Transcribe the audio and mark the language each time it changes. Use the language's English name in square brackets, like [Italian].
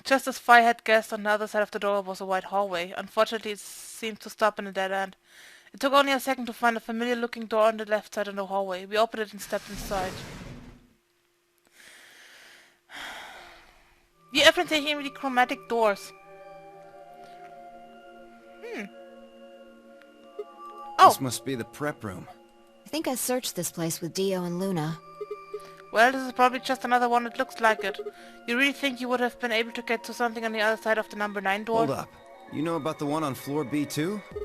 [English] Just as Fi had guessed, on the other side of the door was a wide hallway. Unfortunately, it seemed to stop in a dead end. It took only a second to find a familiar-looking door on the left side of the hallway. We opened it and stepped inside. [German] Die öffnen sich irgendwie die [English] chromatic doors. Oh, This must be the prep room. I think I searched this place with Dio and Luna. well, this is probably just another one that looks like it. You really think you would have been able to get to something on the other side of the number 9 door? Hold up. You know about the one on floor B too?